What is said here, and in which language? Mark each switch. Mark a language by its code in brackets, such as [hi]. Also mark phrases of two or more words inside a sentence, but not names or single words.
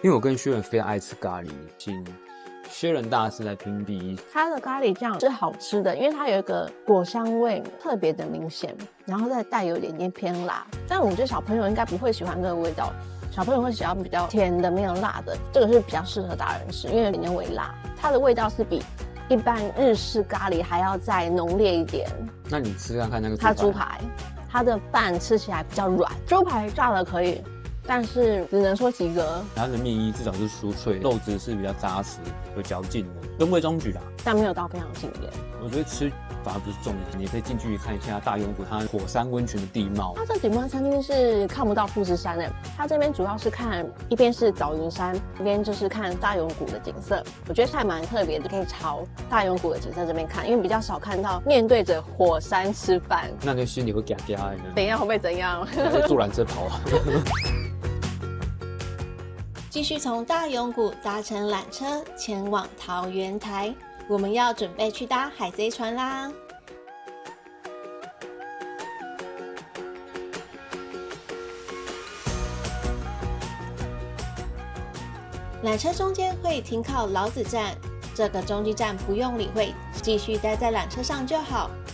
[zh] 因為我跟薛仁非常愛吃咖喱，請薛仁大師來評比。它的咖喱醬是好吃的，因為它有一個果香味特別的明顯，然後再帶有一點點偏辣。但我覺得小朋友應該不會喜歡這個味道，小朋友會喜歡比較甜的沒有辣的，這個是比較適合大人吃，因為有點微辣。它的味道是比一般日式咖喱還要再濃烈一點。那你吃看看那個豬排，它的飯吃起來比較軟，豬排炸了可以，但是只能說及格。它的麵衣至少是酥脆，肉質是比較扎實、有嚼勁的，中規中矩啦，但沒有到非常驚豔。我覺得吃反而不是重點，你可以近距離看一下大永谷它火山溫泉的地貌。它這景觀餐廳是看不到富士山的，它這邊主要是看一邊是早雲山，一邊就是看大永谷的景色。我覺得還蠻特別的，可以朝大永谷的景色這邊看，因為比較少看到面對着火山吃飯。那你心裡會嘎嘎的呢？等一下會不會怎樣？坐纜車跑啊！繼續從大永谷搭乘纜車前往桃園台，我們要準備去搭海賊船啦。纜車中間會停靠老子站，這個中繼站不用理會，繼續待在纜車上就好。